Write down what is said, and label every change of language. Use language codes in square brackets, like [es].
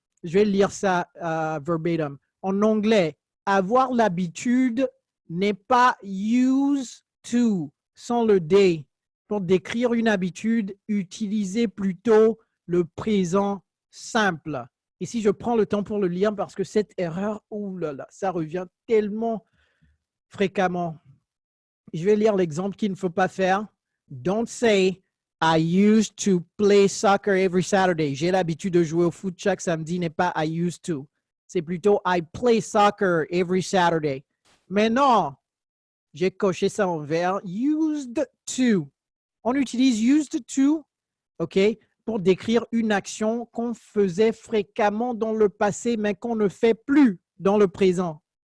[fr] Je vais lire ça verbatim. En anglais, avoir l'habitude n'est pas used to, sans le D. Pour décrire une habitude, utilisez plutôt le présent simple. Ici, je prends le temps pour le lire parce que cette erreur, oulala, ça revient tellement fréquemment. Je vais lire l'exemple qu'il ne faut pas faire. [en] Don't say, I used to play soccer every Saturday. [fr] J'ai l'habitude de jouer au foot chaque samedi, n'est pas I used to. C'est plutôt [en] I play soccer every Saturday. [fr] Mais non, j'ai coché ça en vert. Used to. On utilise used to, OK, pour décrire une action qu'on faisait fréquemment dans le passé, mais qu'on ne fait plus dans le présent.